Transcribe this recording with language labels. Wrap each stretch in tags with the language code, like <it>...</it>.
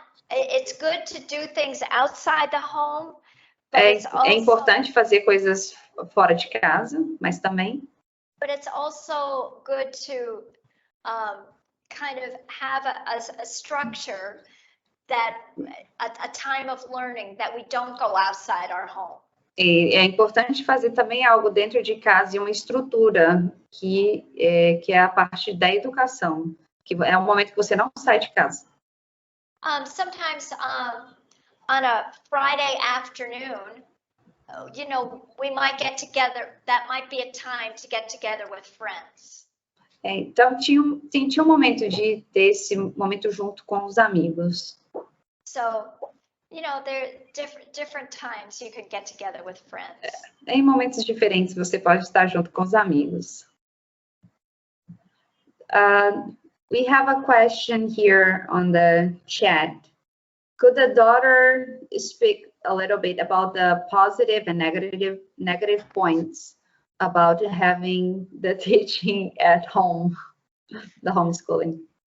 <en>It's good to do things outside the home.</en> <pt>É importante fazer coisas fora de casa, mas também.</pt> <en>But it's also good to kind of have a structure that a time of learning that we don't go outside our home.</en> <pt>E é importante fazer também algo dentro de casa e uma estrutura que é a parte da educação, que é um momento que você não sai de casa.</pt> <en>Sometimes on a Friday afternoon, we might get together. That might be a time to get together with friends.</en> <pt>Então tinha um momento de ter esse momento junto com os amigos.</pt> <en>So, there are different times you could get together with friends.</en> <pt>Em momentos diferentes você pode estar junto com os amigos.</pt> <en>We have a question here on the chat. Could the daughter speak a little bit about the positive and negative points about having the teaching at home, the homeschooling?</en>